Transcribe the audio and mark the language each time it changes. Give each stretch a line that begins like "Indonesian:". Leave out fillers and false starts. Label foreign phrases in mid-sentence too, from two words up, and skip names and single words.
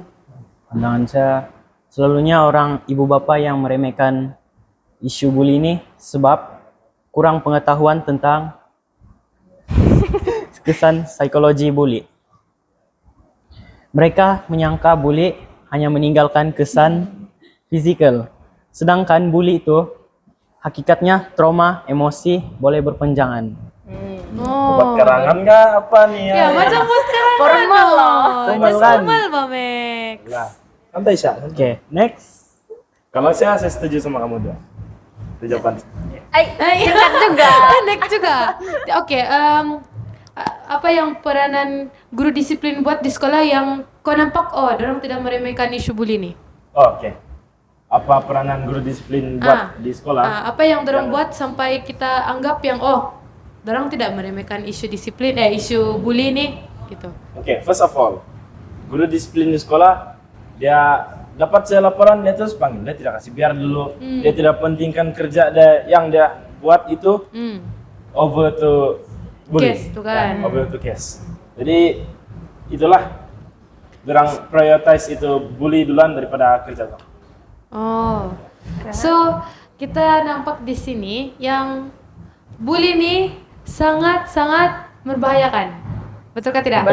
Malay: Pandangan saya, selalunya orang ibu bapak yang meremehkan isu bully ini sebab kurang pengetahuan tentang kesan psikologi bully. Mereka menyangka bully hanya meninggalkan kesan fisikal, sedangkan bully itu hakikatnya trauma emosi boleh berpanjangan. Buat karangan nggak apa nih ya? Ya, macam buat karangan. Formal loh. Formal Just kan? formal, Mamek. Lah, santai Sya. Oke, next. Kalau saya setuju sama kamu dua. Itu jawaban. Dekat juga. Pendek juga. Oke, apa yang peranan guru disiplin buat di sekolah yang kau nampak orang tidak meremehkan isu bully nih? Oke. Apa peranan guru disiplin buat di sekolah? Apa yang dorang buat sampai kita anggap yang dorang tidak meremehkan isu disiplin, isu bully nih, gitu. Oke,
English: first of all,
Malay: guru disiplin di sekolah dia dapat saya laporan dia terus panggil, dia tidak kasih biar dulu, dia tidak pentingkan kerja yang dia buat itu
English: over to bully,
Malay: Case tuh kan.
English: over to case.
Malay: Jadi itulah, dorang prioritize itu bully duluan daripada kerja. Oh, so kita nampak di sini yang bully nih sangat-sangat membahayakan. Betulkah tidak?